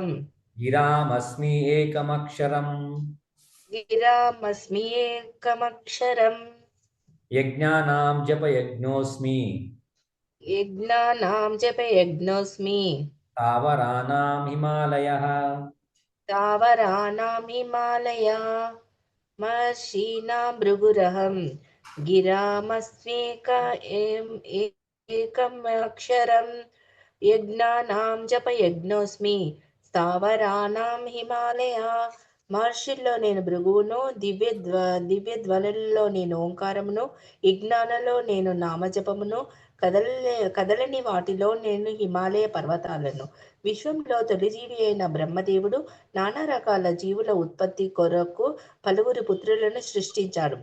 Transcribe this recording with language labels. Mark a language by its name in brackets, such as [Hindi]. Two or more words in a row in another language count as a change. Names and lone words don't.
[Sanskrit] Giram asmi ekamaksharam Yajnanam japa yajnosmi Tavaranam Himalaya महर्षीणां भृगुरहं गिरामस्म्येकमक्षरं यज्ञानां जपयज्ञोऽस्मि स्थावराणां हिमालया [Telugu] మహర్షుల్లో నేను భృగువును, దివ్య ధ్వనులలో నేను ఓంకారమును, యజ్ఞాలలో నేను నామజపమును, కదలని వాటిలో నేను హిమాలయ పర్వతాలను. విశ్వంలో తొలిజీవి అయిన బ్రహ్మదేవుడు నానా రకాల జీవుల ఉత్పత్తి కొరకు పలువురు పుత్రులను సృష్టించాడు.